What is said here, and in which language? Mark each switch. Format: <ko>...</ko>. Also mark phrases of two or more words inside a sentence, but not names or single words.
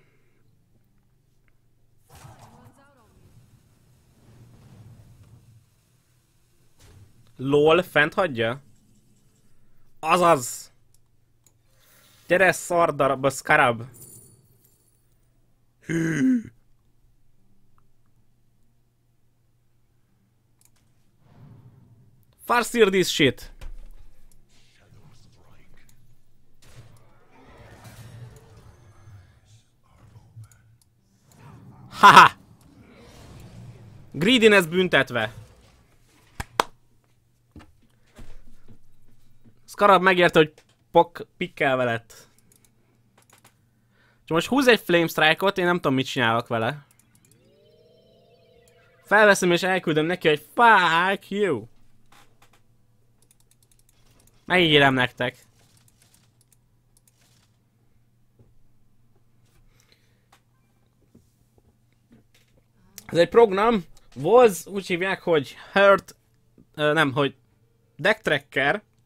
<hu>LOL, fent hagyja? Azaz! Gyere, szardarab, a scarab!</hu> <en>Hű! Farseer this shit! Haha!</en> <hu>Greediness büntetve! Scarab megérte, hogy pikkel veled. Csak most húz egy Flame Strike-ot, én nem tudom, mit csinálok vele. Felveszem és elküldöm neki, hogy</hu> <en>fuck you.</en> <hu>Megígérem nektek. Ez egy program, Voz, úgy hívják, hogy hogy Deck Tracker.</hu>